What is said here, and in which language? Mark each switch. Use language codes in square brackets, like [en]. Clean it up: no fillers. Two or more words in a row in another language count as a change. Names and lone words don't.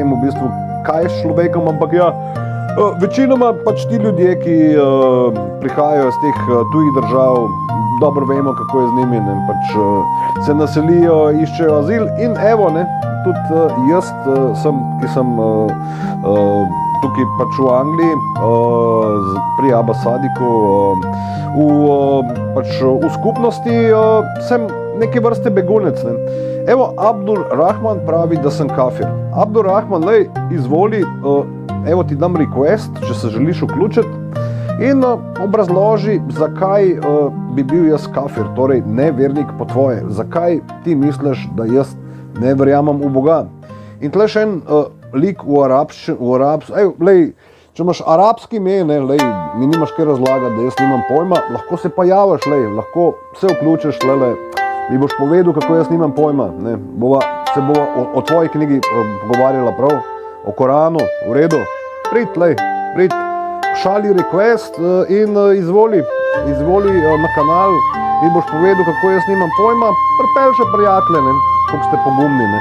[sl] v bistvu, kaj s človekom, ampak ja, večinoma pač ti ljudje, ki prihajajo iz teh tujih držav, dobro vemo, kako je z njimi, pač se naselijo, iščejo azil in evo, tudi jaz sem, ki sem tukaj pač v Angliji, pri Abba Sadiku, v skupnosti sem neke vrste begunec. Evo, Abdul Rahman pravi, da sem kafir. Abdul Rahman, izvoli, evo ti dam request, če se želiš vključiti in obrazloži, zakaj bi bil jaz kafir, torej nevernik po tvoje. Zakaj ti misliš, da jaz ne verjamem v Boga? In tle še en lik v arabščini, če imaš arabski ime, ne, lej, mi nimaš kaj razlagati, da jaz nimam pojma, lahko se pa javiš, lej, lahko se vključiš, lele, mi boš povedal, kako jaz nimam pojma, ne, se bova o tvoji knjigi pogovarjala prav, o Koranu, v redu, prid, šali request in izvoli na kanal, mi boš povedal, kako jaz nimam pojma, pripelj še prijatelje, ne, kako ste pogumni, ne.